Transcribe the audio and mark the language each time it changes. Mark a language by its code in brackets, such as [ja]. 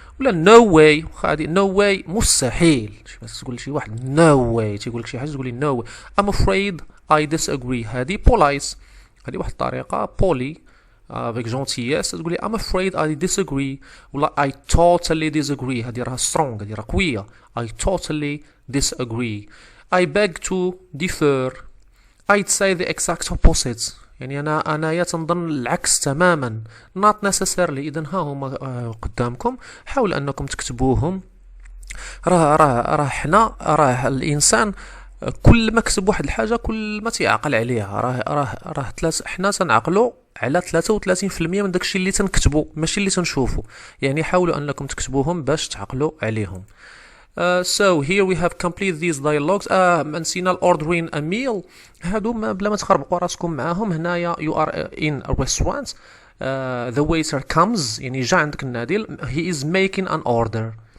[en] ولا no way، no way [ar] مستحيل. تقول شي واحد [en] no way، [ar] تيقول لك شي حاجه تقول لي no way. [en] I'm afraid I disagree، [ar] هذه polite، هذه واحد الطريقه بولي [fr] avec gentillesse [ar] تقول لي I'm afraid I disagree، ولا [en] I totally disagree، [ar] هذه راها strong، هذه راها قويه. [en] I totally disagree. I beg to differ، I'd say the exact opposite، [ar] يعني انا تنظن العكس تماما. [en] not necessarily. [ar] اذا ها هما قدامكم، حاول انكم تكتبوهم. راه الانسان كل ما كتب واحد الحاجه كل ما تيعقل عليها. راه حنا تنعقلوا على 33% من داكشي اللي تنكتبوا ماشي اللي تنشوفوا، يعني حاولوا انكم تكتبوهم باش تعقلوا عليهم. [en] So here we have complete these dialogues. [ar] نسينا [en] ordering a meal، [ar] هادو بلا ما تخربقوا راسكم معاهم. [en] هنايا you are in a restaurant، the waiter comes، [ar] يعني جا عندك النادل، [en] he is making an order.